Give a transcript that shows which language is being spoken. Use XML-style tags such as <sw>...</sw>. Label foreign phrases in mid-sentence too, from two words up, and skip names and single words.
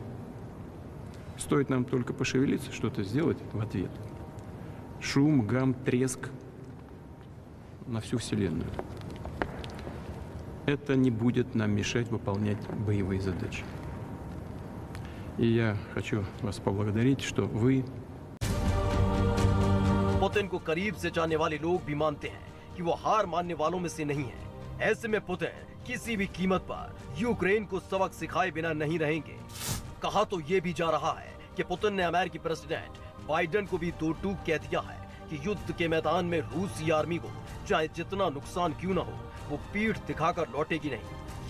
<ru>Стоит нам только пошевелиться, что-то сделать в ответ. Шум, гам, треск на всю Вселенную. Это не будет нам мешать выполнять боевые задачи. И я хочу вас поблагодарить, что вы...</ru> <hi>पुतिन को करीब से जानने वाले लोग भी मानते हैं कि वो हार मानने वालों में से नहीं है। ऐसे में पुतिन किसी भी कीमत पर यूक्रेन को सबक सिखाए बिना नहीं रहेंगे। कहा तो ये भी जा रहा है कि पुतिन ने अमेरिकी प्रेसिडेंट बाइडेन को भी दो टूक कह दिया है कि युद्ध के मैदान में रूसी आर्मी को चाहे जितना नुकसान क्यों न हो वो पीठ दिखाकर लौटेगी नहीं।</hi>